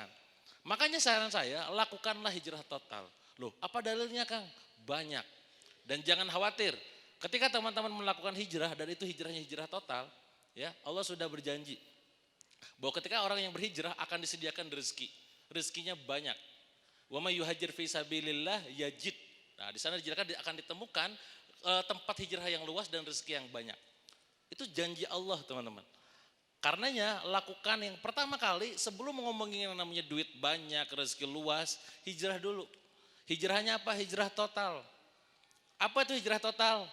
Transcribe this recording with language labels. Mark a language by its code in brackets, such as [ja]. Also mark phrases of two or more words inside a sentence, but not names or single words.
[id] Makanya saran saya lakukanlah hijrah total. Loh apa dalilnya Kang? Banyak. Dan jangan khawatir. Ketika teman-teman melakukan hijrah dan itu hijrahnya hijrah total, ya Allah sudah berjanji bahwa ketika orang yang berhijrah akan disediakan rezeki. Rezekinya banyak. [ar] ومن يهاجر في سبيل الله يجد. [id] Nah, di sana akan ditemukan tempat hijrah yang luas dan rezeki yang banyak. Itu janji Allah, teman-teman. Karenanya lakukan yang pertama kali sebelum ngomongin yang namanya duit banyak, rezeki luas, hijrah dulu. Hijrahnya apa? Hijrah total. Apa itu hijrah total?